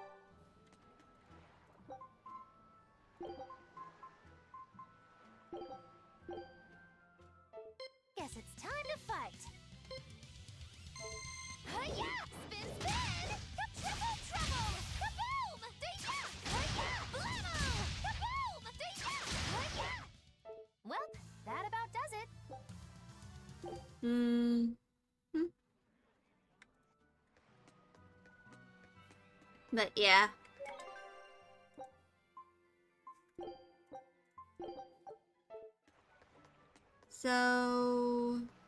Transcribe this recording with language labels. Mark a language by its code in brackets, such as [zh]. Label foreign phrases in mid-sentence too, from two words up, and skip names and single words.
[en] Guess it's time to fight. Hi-ya! Spin, spin! Triple trouble! Kaboom! Dee-ya! Hi-ya! Blammo! Kaboom! Dee-ya! Hi-ya! Well, that about does it. But yeah. So...